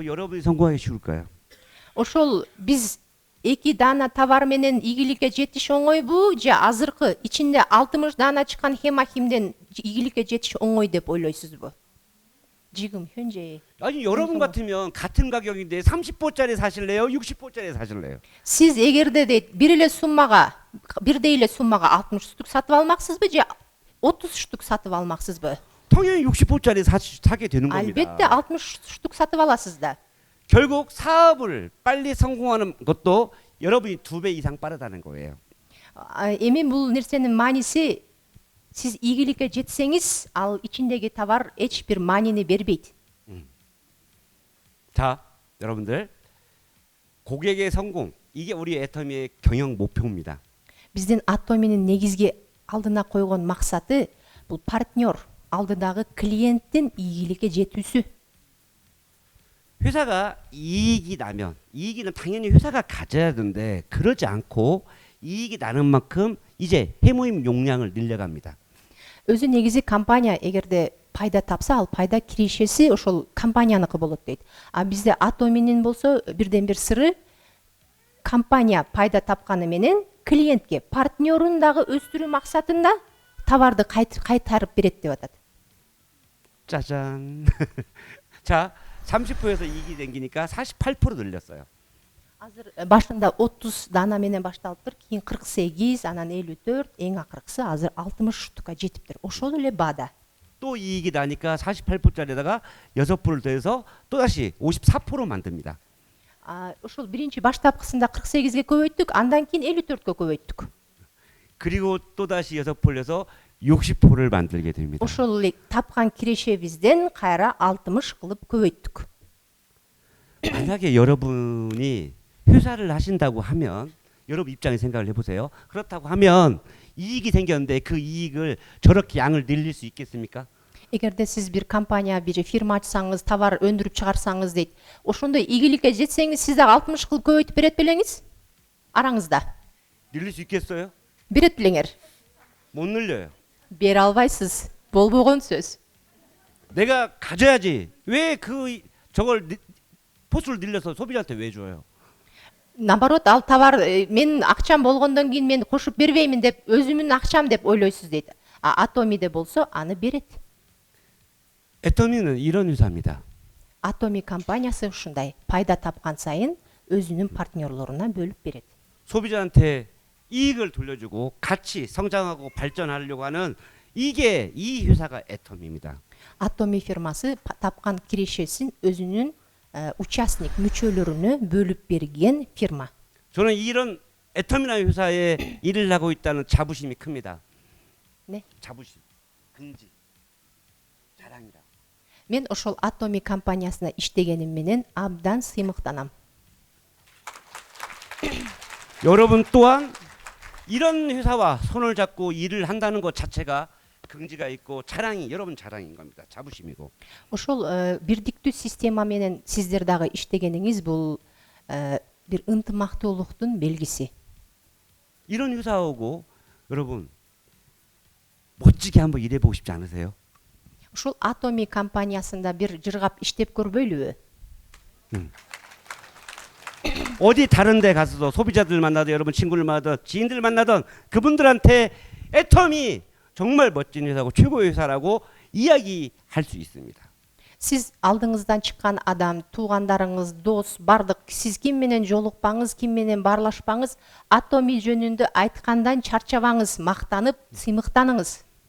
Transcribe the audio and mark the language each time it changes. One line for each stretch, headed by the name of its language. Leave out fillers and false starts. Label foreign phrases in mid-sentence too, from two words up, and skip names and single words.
Korean: 여러분이 성공하기 쉬울까요?
Kyrgyz: Ошол биз эки дана товар менен ийгиликке жетиш оңойбу же азыркы ичинде 60 дана чыккан хемахимден ийгиликке жетиш оңой деп ойлойсузбу?
Korean: 지금 현재 아니 여러분 같으면 같은 가격인데 30호짜리 사실래요? 60호짜리 사실래요?
Kyrgyz: Siz эгерде дейт бир эле суммага, бирдей эле суммага 60 штук сатып алмаксызбы же 30 штук сатып алмаксызбы?
Korean: 당연히 60호짜리 사게 되는 겁니다.
Kyrgyz: Албетте 60 штук сатып аласыз да.
Korean: 결국 사업을 빨리 성공하는 것도 여러분이 2배 이상 빠르다는 거예요.
Kyrgyz: Эми бул нерсенин мааниси Сиз ийгиликке жетсеңиз, ал ичиндеги товар эч бир маанини бербейт.
Korean: 자, 여러분들 고객의 성공 이게 우리 애터미의 경영 목표입니다.
Kyrgyz: Биздин Atomi'nin негизги алдына койгон максаты бул партнер, алдыдагы клиенттин ийгиликке жетүүсү.
Korean: 회사가 이익이 나면 이익은 당연히 회사가 가져야 되는데 그러지 않고 이익이 나는 만큼 이제 해모임 용량을 늘려갑니다.
Kyrgyz: Өзү негизи компания эгерде пайда тапса, ал пайда кирешеси ошол компанияныкы болот дейт. А бизде Atomi'nin болсо бирден бир сыры компания пайда тапканы менен клиентке партнерун дагы өстүрүү максатында товарды кайтарып берет деп атат.
Korean: 짜잔. 자, 30%에서 이익이 생기니까 48% 늘렸어요.
Kyrgyz: Азыр башында 30 дана менен башталыптыр, кийин 48, анан 54, эң акыркысы азыр 60га жетиптир. Ошол эле баада.
Korean: 또 이익이 나니까 48%짜리에다가 6%를 더해서 또다시 54% 만듭니다.
Kyrgyz: Ошол биринчи баштапкысында 48ге көбөйттүк, андан кийин 54ге көбөйттүк.
Korean: 그리고 또다시 6%를 해서 60%를 만들게 됩니다.
Kyrgyz: Ошол эле тапкан кирешебизден кайра 60 кылып көбөйттүк.
Korean: 만약에 여러분이 회사를 하신다고 하면 여러분 입장에 생각을 해보세요. 그렇다고 하면 이익이 생겼는데 그 이익을 저렇게 양을 늘릴 수 있겠습니까?
Kyrgyz: Эгерде сиз бир компания, бир фирма ачсаңыз, товар өндүрүп чыгарсаңыз дейт, ошондой ийгиликке жетсеңиз, сиз дагы 60 кылып көбөйтүп берет белеңиз? Араңызда.
Korean: 늘릴 수 있겠어요?
Kyrgyz: Берет белеңер.
Korean: 못 늘려요.
Kyrgyz: Бере албайсыз. Болбогон сөз.
Korean: 내가 가져야지. 왜 저걸 포스를 늘려서 소비자한테 왜 줘요?
Kyrgyz: Наоборот, ал товар мен акчам болгондон кийин мен кошуп бербеймин деп, өзүмдүн акчам деп ойлойсуз дейт. А Atomi'де болсо аны берет.
Korean: 애터미는 이런 회사입니다.
Kyrgyz: Atomi компаниясы ушундай. Пайда тапкан сайын өзүнүн партнерлоруна бөлүп берет.
Korean: 소비자한테 이익을 돌려주고 같이 성장하고 발전하려고 하는 이게 이 회사가 애터미입니다.
Kyrgyz: Atomi фирмасы тапкан кирешесин өзүнүн участник мүчөлөрүнө бөлүп берген фирма.
Korean: 저는 이런 애터미라는 회사에 일을 하고 있다는 자부심이 큽니다. 네. 자부심, 긍지, 자랑이다.
Kyrgyz: Мен ошол Atomi компаниясына иштегеним менен абдан сыймыктанам.
Korean: 여러분 또한 이런 회사와 손을 잡고 일을 한다는 것 자체가 긍지가 있고 자랑이 여러분 자랑인 겁니다. 자부심이고.
Kyrgyz: Ошол бирдиктүү система менен сиздер дагы иштегениңиз бул бир ынтымактуулуктун белгиси.
Korean: 이런 회사하고 여러분 멋지게 한번 일해보고 싶지 않으세요?
Kyrgyz: Ушул Atomi компаниясында бир жыргап иштеп көрбөйлүбү?
Korean: 어디 다른 데 가서도 소비자들 만나도 여러분 친구를 만나든 지인들 만나든 그분들한테 애터미 정말 멋진 회사고 최고의 회사라고 이야기할 수 있습니다.
Kyrgyz: Сиз алдыңыздан чыккан адам, туугандарыңыз, дос, бардык сиз ким менен жолукпаңыз, ким менен баарлашпаңыз, Atomi жөнүндө айткандан чарчабаңыз, мактанып, сыймыктаныңыз.